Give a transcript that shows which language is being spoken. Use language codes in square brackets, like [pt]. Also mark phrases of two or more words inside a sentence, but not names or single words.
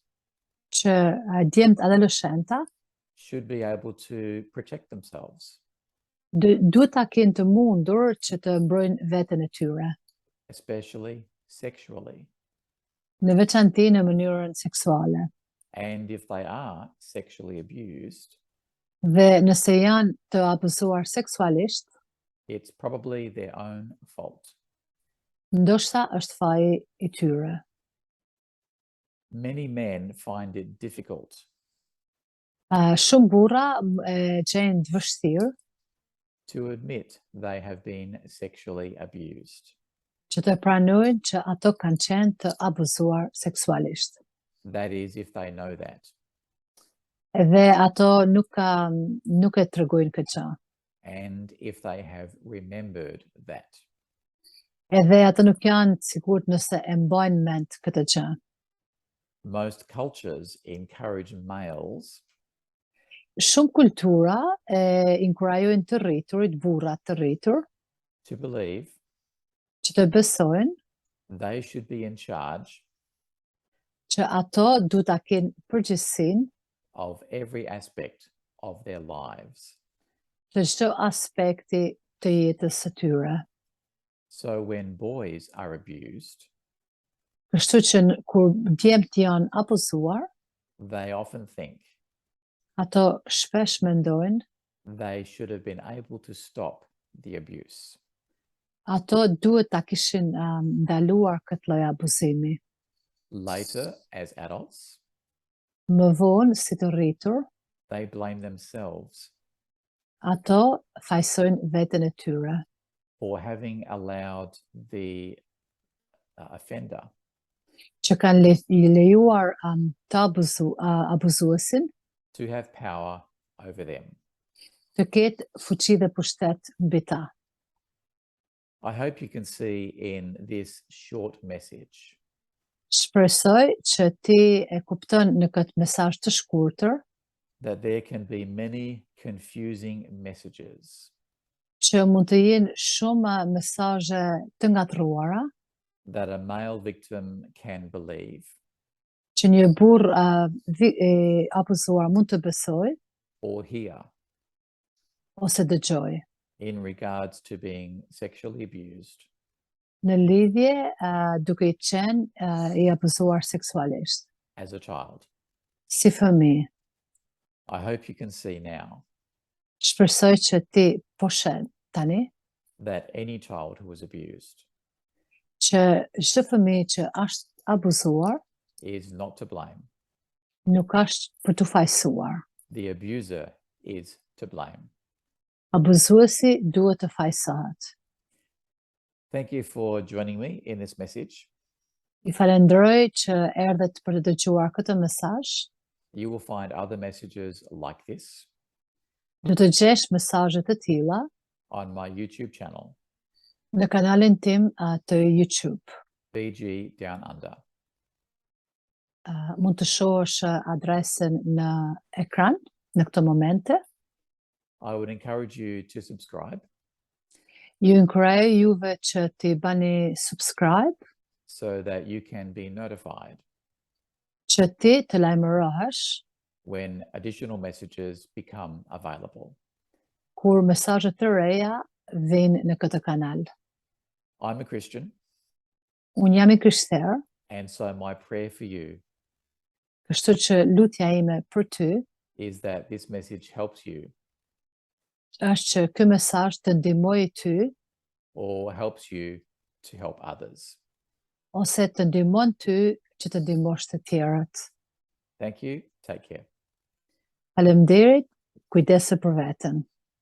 [sq] që djemt adoleshenta [en] should be able to protect themselves, [sq] duhet ta kenë të mundur që të mbrojnë veten e tyre, [en] especially sexually. [sq] në veçanti në mënyrën seksuale. [en] And if they are sexually abused, [sq] Dhe nëse janë të abuzuar seksualisht, [en] it's probably their own fault. [sq] ndoshta është faji I tyre. [en] Many men find it difficult [sq] Shumë burra e gjejnë të vështirë [en] to admit they have been sexually abused. [sq] që të pranojnë që ato kanë qenë të abuzuar seksualisht. [en] That is, if they know that. [sq] Edhe ato nuk e tregojnë këtë gjë. [en] And if they have remembered that. [sq] Edhe ato nuk janë të sigurt nëse e mbajnë mend këtë gjë. [en] Most cultures encourage males [sq] Shumë kultura e inkurajojnë të rriturit, burrat të rritur, [en] to believe [sq] që të besojnë [en] they should be in charge [sq] që ato duhet ta kenë përgjegjësinë [en] of every aspect of their lives. [sq] të çdo aspekti të jetës së tyre. [en] So when boys are abused, [sq] Kështu që kur djemt janë abuzuar, [en] they often think [sq] ato shpesh mendojnë [en] they should have been able to stop the abuse. [sq] ato duhet ta kishin ndaluar këtë lloj abuzimi. [en] Later, as adults, [sq] Më vonë, si të rritur, [en] they blame themselves [sq] ato fajsojnë veten e tyre [en] for having allowed the offender [sq] që kanë lejuar të abuzuesin [en] to have power over them. [sq] të ketë fuqi dhe pushtet mbi ta. [en] I hope you can see in this short message [sq] Shpresoj që ti e kupton në këtë mesazh të shkurtër [en] that there can be many confusing messages [sq] që mund të jenë shumë mesazhe të ngatruara [en] that a male victim can believe [sq] që një burr abuzuar mund të besojë [en] or hear [sq] ose dëgjojë [en] in regards to being sexually abused [sq] në lidhje duke i qenë i abuzuar seksualisht [en] as a child. [sq] si fëmijë. [en] I hope you can see now [sq] Shpresoj që ti po sheh tani [en] that any child who was abused [sq] që çdo fëmijë që është abuzuar [en] is not to blame. [sq] nuk është për të fajsuar. [en] The abuser is to blame. [sq] Abuzuesi duhet të fajsohet. [en] Thank you for joining me in this message. [sq] I falenderoj që erdhet për të dëgjuar këtë mesazh. [en] You will find other messages like this [sq] Do të gjesh mesazhe të tilla [en] on my YouTube channel, [sq] në kanalin tim të YouTube. BG Down Under. Mund të shohësh adresën në ekran në këtë momente. [en] I would encourage you to subscribe [sq] Ju inkurajoj juve që t'i bani subscribe [en] so that you can be notified [sq] që ti të lajmërohesh [en] when additional messages become available. [sq] kur mesazhet të reja vijnë në këtë kanal. [en] I'm a Christian, [sq] Unë jam i krishterë, [en] and so my prayer for you [sq] kështu që lutja ime për ty [en] is that this message helps you [sq] është që ky mesazh të ndihmojë ty [en] or helps you to help others. [sq] ose të ndihmon ty që të ndihmosh të tjerët. [en] Thank you. Take care. [sq] Faleminderit, kujdese për veten.